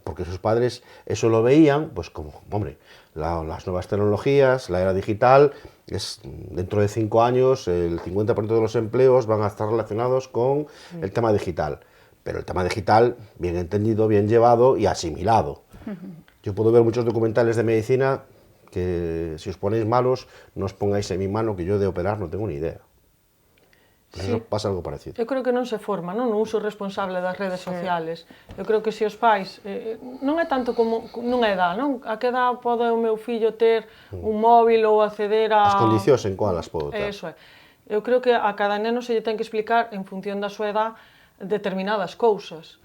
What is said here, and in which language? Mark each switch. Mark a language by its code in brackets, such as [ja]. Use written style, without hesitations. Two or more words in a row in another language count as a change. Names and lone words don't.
[es] Porque sus padres eso lo veían, pues como, hombre, las nuevas tecnologías, la era digital, dentro de 5 años el 50% de los empleos van a estar relacionados con el tema digital. Pero el tema digital, bien entendido, bien llevado y asimilado. Yo puedo ver muchos documentales de medicina que si os ponéis malos, no os pongáis en mi mano, que yo de operar no tengo ni idea. Pues sí. Eso pasa algo parecido. [gl] Eu creo que non se forma, non? No uso responsable das redes sociales. Eu creo que se os pais, non é tanto como nunha edad, non? A que edad pode o meu fillo ter un móvil ou acceder a... As condicións en cual as podo ter. Eso é. Eu creo que a cada neno se lle ten que explicar en función da súa edad determinadas cousas.